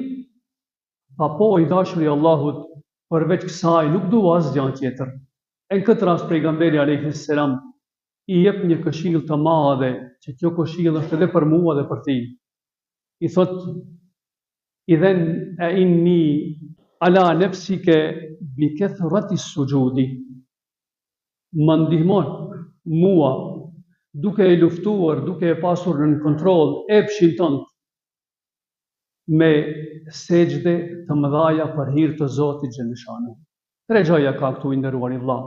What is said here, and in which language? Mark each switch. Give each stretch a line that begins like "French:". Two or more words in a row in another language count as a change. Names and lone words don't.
Albanian: Tha, po, i dashur i Allahut, përveç kësaj nuk dua asgjë tjetër. E në këtë rast pejgamberi
Arabic: عليه السلام
Albanian: i jep një këshill të madhe, që kjo këshill është edhe për mua dhe për ti. I thot,
Arabic: إذن أعني على نفسك بكثرة السجود.
Albanian: Më ndihmon mua duke e luftuar, duke e pasur në kontroll epshin tënd me sejdë të mëdha për hir të Zotit xhaleshanu. Tre gjëra ka këtu i nderuar i vëlla.